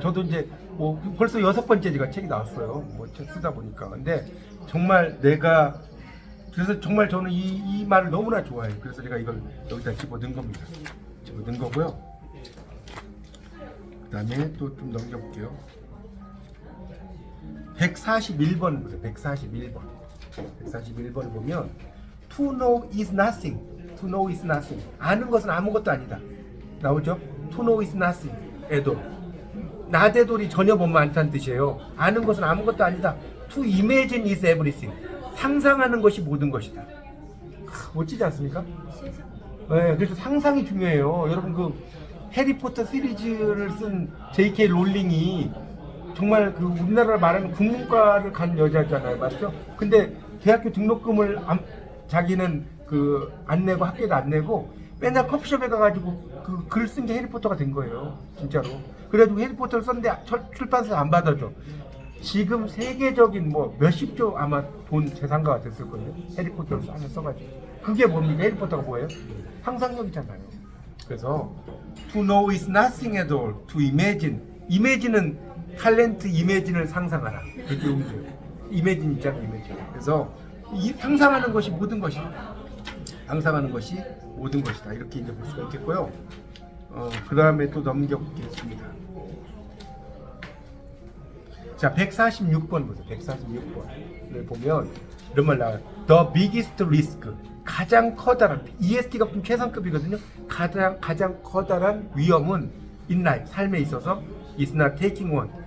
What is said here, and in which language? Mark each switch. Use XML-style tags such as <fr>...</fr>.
<ko>저도 이제 뭐 벌써 6번째 제가 책이 나왔어요. 뭐 책 쓰다 보니까. 근데 정말 내가 그래서 정말 저는 이 말을 너무나 좋아해요. 그래서 제가 이걸 여기다 집어넣은 겁니다. 집어넣은 거고요. 그 다음에 또 좀 넘겨볼게요. 141번 보세요. 141번. 141번 보면</ko> <en>To know is nothing. To know is nothing.</en> <ko>아는 것은 아무것도 아니다. 나오죠?</ko> <en>To know is nothing.</en> <ko>애도. 나대돌이 전혀 못만 않다는 뜻이에요. 아는 것은 아무것도 아니다.</ko> <en>To imagine is everything.</en> <ko>상상하는 것이 모든 것이다. 멋지지 않습니까? 네, 그래서 상상이 중요해요. 여러분 그 해리포터 시리즈를 쓴 J.K. 롤링이 정말 그 우리나라를 말하는 국문과를 간 여자잖아요, 맞죠? 근데 대학교 등록금을 자기는 그 안 내고 학교에도 안 내고 맨날 커피숍에 가가지고 그 글 쓴 게 해리포터가 된 거예요, 진짜로. 그래가지고 해리포터를 썼는데 출판사 안 받아줘. 지금 세계적인 뭐 몇십조 아마 돈 재산가가 됐을 거예요. 해리포터를 하나 써가지고. 그게 뭡니까? 해리포터가 뭐예요? 상상력이잖아요. 그래서</ko> <en>to know is nothing at all. to imagine.</en> <ko>imagine은 탤런트 이미진을 상상하라. 그게 용도예요. 이미진 있잖아요, 이미진. 그래서 상상하는 것이 모든 것이다. 상상하는 것이 모든 것이다. 이렇게 이제 볼 수가 있겠고요. 그 다음에 또 넘겨보겠습니다. 자, 146번 보세요. 146번을 보면 이런 말 나와요.</ko> <en>The biggest risk.</en> <ko>가장 커다란, EST가 좀 최상급이거든요. 가장 커다란 위험은</ko> <en>in life,</en> <ko>삶에 있어서</ko> <en>is not taking one.</en>